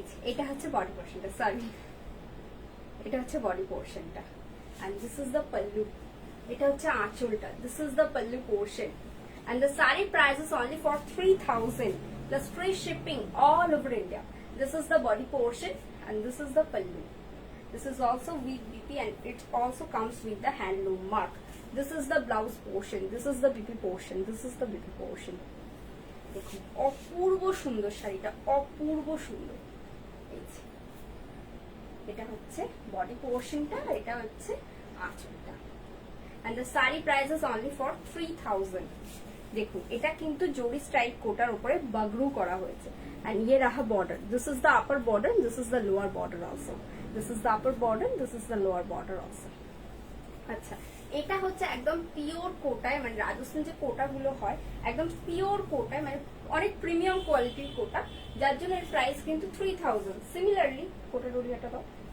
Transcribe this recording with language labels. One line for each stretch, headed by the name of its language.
Bangla: এটা হচ্ছে বডি পোর্শনটা,
English: sorry এটা হচ্ছে body পোর্শনটা and this is the pallu,
Bangla: এটা হচ্ছে আঁচলটা,
English: this is the pallu portion and the saree price is only for 3000 plus free shipping all over India. This is the body portion and this is the pallu. This is also with BP and it also comes with the handloom mark. This is the blouse portion, this is the BP portion, this is the BP portion.
Bangla: দেখুন অপূর্ব সুন্দর শাড়িটা, অপূর্ব সুন্দর। এটা হচ্ছে body পোর্শনটা, এটা হচ্ছে আঁচলটা
English: and the saree price is only for 3000.
Bangla: দেখুন এটা কিন্তু জরি স্ট্রাইক কোটার উপরে বাগরু করা হয়েছে
English: and
Hindi: ये रहा
English: border, this is the upper border and this is the lower border also, this is the upper border and this is the lower border also.
Bangla: আচ্ছা এটা হচ্ছে একদম পিওর কোটায়, মানে রাজস্থান যে কোটাগুলো হয় একদম পিওর কোটায়, মানে অনেক প্রিমিয়াম কোয়ালিটির কোটা, যার জন্য এর প্রাইস কিন্তু 3000। সিমিলারলি কোটা ডোরিয়াটা দাও,